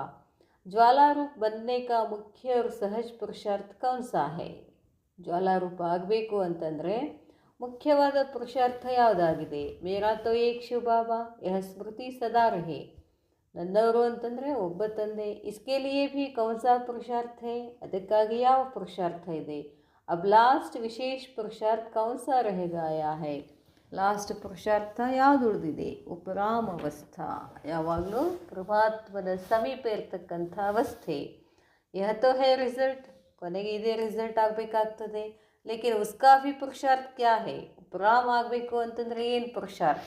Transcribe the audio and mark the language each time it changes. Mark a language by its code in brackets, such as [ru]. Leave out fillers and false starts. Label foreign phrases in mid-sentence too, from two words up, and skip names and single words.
[hi] ಜ್ವಾಲಾರೂಪ बनने का मुख्य और सहज पुरुषार्थ कौन सा है? [kn] ಜ್ವಾಲಾರೂಪ ಆಗಬೇಕು ಅಂತಂದರೆ ಮುಖ್ಯವಾದ ಪುರುಷಾರ್ಥ ಯಾವುದಾಗಿದೆ? [hi] मेरा तो एक शिव बाबा यह स्मृति सदा रहे. [kn] ನನ್ನವರು ಅಂತಂದರೆ ಒಬ್ಬ ತಂದೆ. [hi] इसके लिए भी कौन सा पुरुषार्थ है? [kn] ಅದಕ್ಕಾಗಿ ಯಾವ ಪುರುಷಾರ್ಥ ಇದೆ? [hi] अब लास्ट विशेष पुरुषार्थ कौन सा रह गया है? [kn] ಲಾಸ್ಟ್ ಪುರುಷಾರ್ಥ ಯಾವುದು ಉಳಿದಿದೆ? [hi] उपराम अवस्था, [kn] ಯಾವಾಗಲೂ ಪರಮಾತ್ಮನ ಸಮೀಪ ಇರ್ತಕ್ಕಂಥ ಅವಸ್ಥೆ. [hi] यह तो है [kn] ರಿಸಲ್ಟ್, ಕೊನೆಗೆ ಇದೇ ರಿಸಲ್ಟ್ ಆಗಬೇಕಾಗ್ತದೆ. [hi] लेकिन उसका भी पुरुषार्थ क्या है? [kn] ಉಪರಾಮ ಆಗಬೇಕು ಅಂತಂದರೆ ಏನು ಪುರುಷಾರ್ಥ?